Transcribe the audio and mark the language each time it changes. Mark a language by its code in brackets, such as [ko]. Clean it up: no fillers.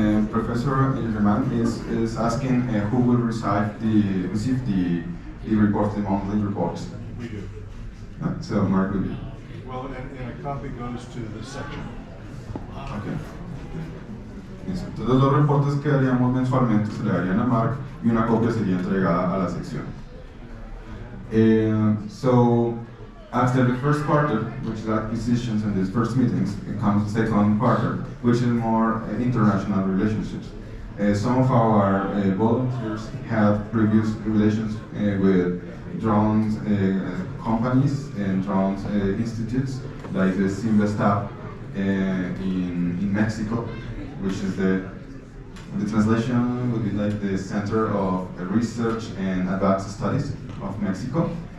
[en] Professor German is asking who will receive the reports, the monthly reports. We do. So Mark will be. Well, and a copy goes to the section. Okay. [es] Entonces los reportes que haríamos mensualmente se le darían a Mark y una copia sería entregada a la sección. [en] So after the first quarter, which is acquisitions and these first meetings, it comes the second quarter, which is more international relationships. Some of our volunteers have previous relations with drones companies and drones institutes, like the Simvestab in Mexico, which is the translation would be like the Center of Research and Advanced Studies of Mexico.